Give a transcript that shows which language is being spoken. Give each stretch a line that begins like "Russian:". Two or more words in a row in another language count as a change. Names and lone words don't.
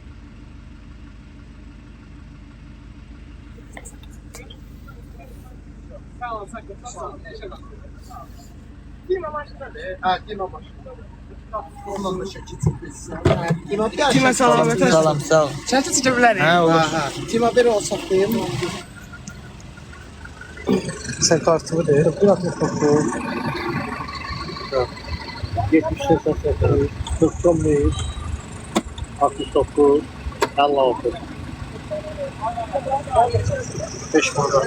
Azerbaijani: Ha, Dima başında. Ondan da şəkil çəkirsən. Dima bir gəl. Dima salamat olsun. Salam, sağ ol. Çatı çıkı bilərik. Ha, olur. Ha. Dima bir o saxlayım.
Turkish: Sen kartımı de. Bırak mikrofonu. 78 91 69 56 5 manat.